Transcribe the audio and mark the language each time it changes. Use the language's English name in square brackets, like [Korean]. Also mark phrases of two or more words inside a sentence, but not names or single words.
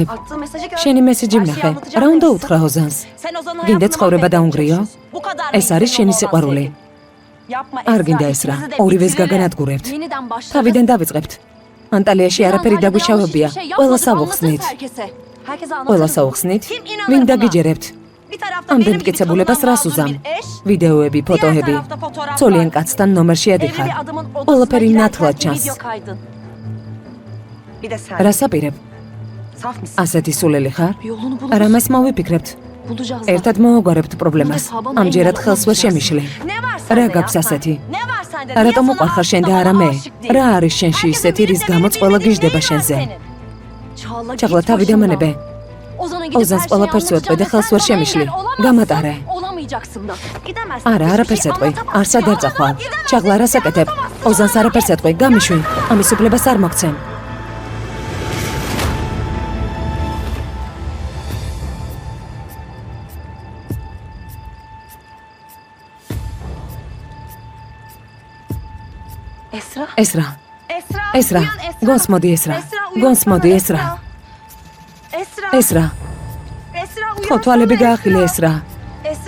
[Turkish] Attığı mesajı gör. [Georgian] შენი მესიჯი ვნახე. რა უნდა უთხრა ოზანს? გინდა ცხოვრება დაუნგრიო? ეს არის შენი სიყვარული. არ გინდა ეს რა. ორივეს გაგანადგურებთ. [Turkish] Yeniden başlarız. [Georgian] თავიდან დავიწყებთ. ანტალიაში არაფერი დაგვიშავებია. ყველას ავუხსნით. ყველას ავუხსნით. ვინ დაგიჯერებთ? ამდენ მტკიცებულებას რას უზამ? ვიდეოები, ფოტოები. ცოლიან კაცთან ნომერში ადიხარ. ყველაფერი ნათლად ჩანს. [Turkish] Bir de sen. [Georgian] რას აპირებ? [Turkish] Saf mısın? [Georgian] ასეთი სულელი ხარ? [Turkish] Yolunu buluruz. [Georgian] არა მას მოვიფიქრებთ. [Turkish] Bulacağız. [Georgian] ერთად მოვაგვარებთ პრობლემას. ამჯერად ხელს ვერ შემიშლი. [Turkish] Ne var [Georgian] რა [Turkish] sende [Georgian] გაქვს [Turkish] ya? [Georgian] ასეთი? [Turkish] Ne var sende? [Georgian] რატომ უყვარხარ შენ და არა მე? რა არის შენში ისეთი, რის გამოც ყველა გიждდება შენზე? [Turkish] Çağla, [Georgian] ჩაღლა [Turkish] git [Georgian] თავი [Turkish] başımdan. [Georgian] დამანებე. Ozan's ყველაფერს ვეტყვი და ხელს ვერ შემიშლი. გამატარე. [Turkish] Olamayacaksın da. Gidemezsin. [Georgian] არა, არაფერს ეტყვი. არც არ დარწახვალ. ჩაღლა რას აკეთებ? ოზანს არაფერს ეტყვი. გამიშვი. ამის უფლებას არ მოგცემ. [Turkish] Esra. [Georgian] ესრა, [Turkish] Esra. [Georgian] ესრა. [Turkish] uyan Esra. [Georgian] გონს მოდი ესრა. [Turkish] uyan [Georgian] გონს [Turkish] sana, [Georgian] მოდი ესრა. [Turkish] Esra. [Georgian] ესრა. [Turkish] Esra uyan. [Georgian] ხო თვალები გაახილე ესრა. [Turkish] Esra.